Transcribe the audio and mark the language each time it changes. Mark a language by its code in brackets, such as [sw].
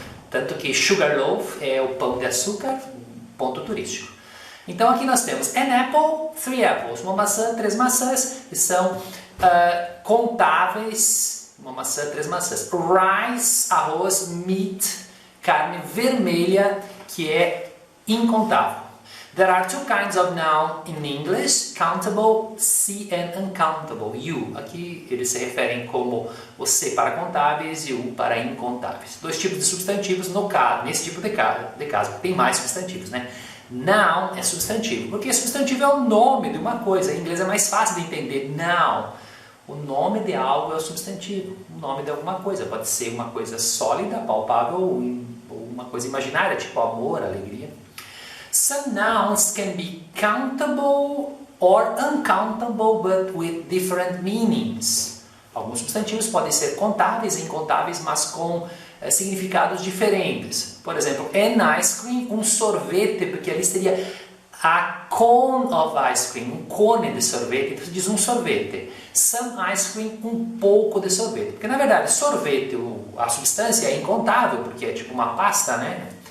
[pt] Tanto que sugar loaf é o pão de açúcar, ponto turístico. Então aqui nós temos an apple, three apples, uma maçã, três maçãs, que são contáveis, uma maçã, três maçãs. Rice, arroz, meat, carne vermelha, que é incontável. [en] There are two kinds of noun in English, countable, C and uncountable, U. [pt] Aqui eles se referem como o C para contáveis e o U para incontáveis. Dois tipos de substantivos no caso, nesse tipo de caso, tem mais substantivos, né? Noun é substantivo, porque substantivo é o nome de uma coisa. Em inglês é mais fácil de entender. Noun, o nome de algo é o substantivo, o nome de alguma coisa. Pode ser uma coisa sólida, palpável, ou uma coisa imaginária, tipo amor, alegria. [en] Some nouns can be countable or uncountable, but with different meanings. [pt] Alguns substantivos podem ser contáveis e incontáveis, mas com significados diferentes. Por exemplo, an ice cream, um sorvete, porque ali seria a cone of ice cream, um cone de sorvete, então você diz um sorvete. Some ice cream, um pouco de sorvete. Porque na verdade, sorvete, a substância é incontável, porque é tipo uma pasta, né?